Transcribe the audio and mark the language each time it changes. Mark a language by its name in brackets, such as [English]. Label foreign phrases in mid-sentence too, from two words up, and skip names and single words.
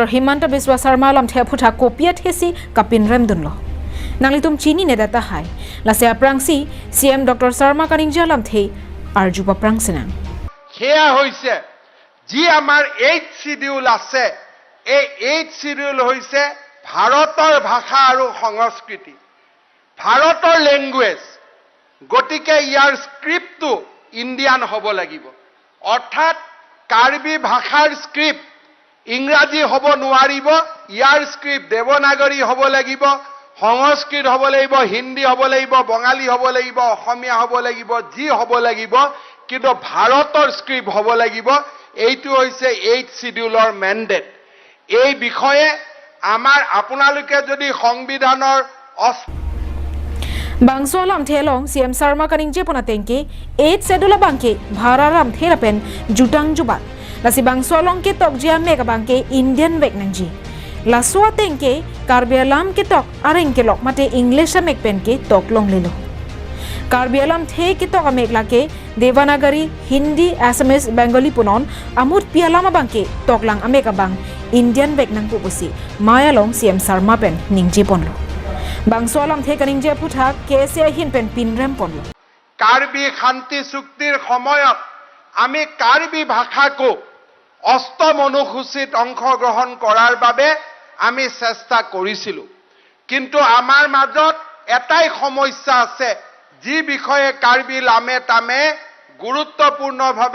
[Karbi] Himanta Biswa Sarma Alamthe aputha kopiat hesi kapin rem dunlo. Nanglitum chini nedata hai lasya prangsi CM Dr. Sarma kaningje Alamthe arjupa prangsinang. [Assamese] Here হৈছে যি আমাৰ 8 schedule আছে এই 8 schedule হৈছে ভাৰতৰ ভাষা আৰু সংস্কৃতি ভাৰতৰ language gotike yar script to Indian hobo lagibo orthat Karbi bhashar script Ingraji hobo nuaribo yar script Devanagari hobo lagibo সংস্কৃত হব লাগিব হিন্দী হব লাগিব বঙালী হব লাগিব অসমীয়া হব লাগিব জি হব লাগিব কিন্তু ভাৰতৰ স্ক্ৰিপ্ট হব লাগিব এইটো হৈছে 8 শিডিউলৰ ম্যান্ডেট এই বিষয়ে আমাৰ আপোনালোকে যদি সংবিধানৰ [Karbi] Bangso Alamthe long CM Sarma kaningje ponatengke 8 schedule abangke bhararam therapen jutang jubat lasi bangso long ke tokjia amek abangke Indian vek nangji laswa tengke Karbi Alamthe ke tok areng ke lok mate English amek pen ke tok long lelo Karbi Alamthe ke tok amek lake Devanagari Hindi Assamese Bengali punon amut pialama bangke tok lang amek abang Indian vek nang pupusi maya long CM Sarma pen ningje ponlo Bangso Alamthe kaningje puthak KSA hinpen pinrem ponlo [Assamese] Karbi শান্তি চুক্তিৰ সময়ত আমি কাৰ্বি ভাষাকো অষ্টম অনুসূচিত অংশগ্ৰহণ কৰাৰ বাবে আমি চেষ্টা কৰিছিলো কিন্তু আমাৰ মাজত এটাই সমস্যা আছে যি বিষয়ে কাৰ্বি আলামথে গুৰুত্বপূৰ্ণভাৱে